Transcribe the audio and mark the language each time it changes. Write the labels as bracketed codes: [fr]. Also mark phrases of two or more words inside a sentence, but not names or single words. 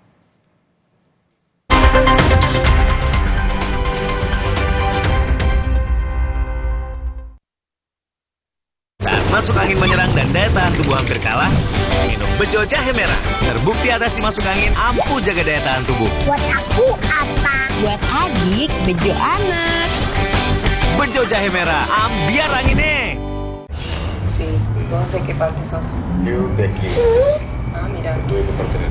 [id] Saat masuk angin menyerang dan daya tahan tubuh hampir kalah, minum Bejo Jahe Merah. Terbukti atasi masuk angin ampuh jaga daya tahan tubuh. Buat aku apa? Buat adik, Bejo anak. Bejo Jahe Merah, ambiar anginnya. [es] Sí, vos de qué parte sos? Yo de aquí. Ah, mira. Tú de qué parte eres?